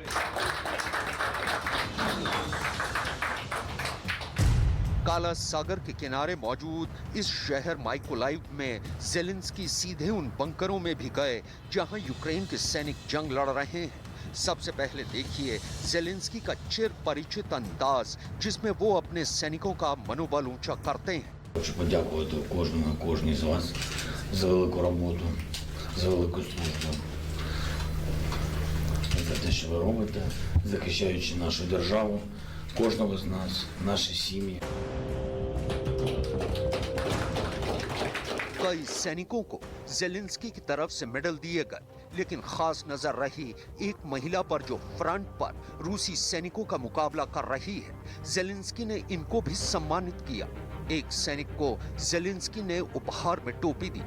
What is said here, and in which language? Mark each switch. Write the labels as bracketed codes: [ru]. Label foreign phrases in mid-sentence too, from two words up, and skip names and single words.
[hi] काला सागर के किनारे मौजूद इस शहर माइकोलाइव में ज़ेलेंस्की सीधे उन बंकरों में भी गए जहां यूक्रेन के सैनिक जंग लड़ रहे हैं। सबसे पहले देखिए ज़ेलेंस्की का चिर परिचित अंदाज, जिसमें वो अपने सैनिकों का मनोबल ऊंचा करते हैं। [uk] Хочу подякувати кожній з вас за велику роботу, за велику службу, за те, що ви робите, захищаючи нашу державу, кожного з нас, наші сім'ї. [hi] कई सैनिकों को ज़ेलेंस्की की तरफ से मेडल दिए गए, लेकिन खास नजर रही एक महिला पर जो फ्रंट पर रूसी सैनिकों का मुकाबला कर रही है। ज़ेलेंस्की ने इनको भी सम्मानित किया। एक सैनिक को ज़ेलेंस्की ने उपहार में टोपी दी।